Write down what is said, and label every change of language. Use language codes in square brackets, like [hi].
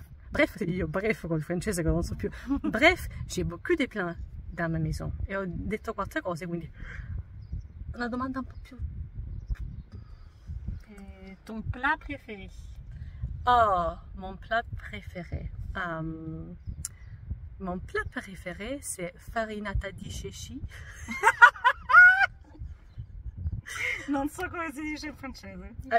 [it] Bref, io bref col francese che non so più. [fr] Bref, j'ai beaucoup de plantes dans ma maison. [it] E ho detto 4 cose, quindi una domanda un po' più. [fr] Et ton plat préféré? Oh, mon plat préféré. Mon plat préféré, c'est farinata di ceci. [it] Non so come si dice in francese.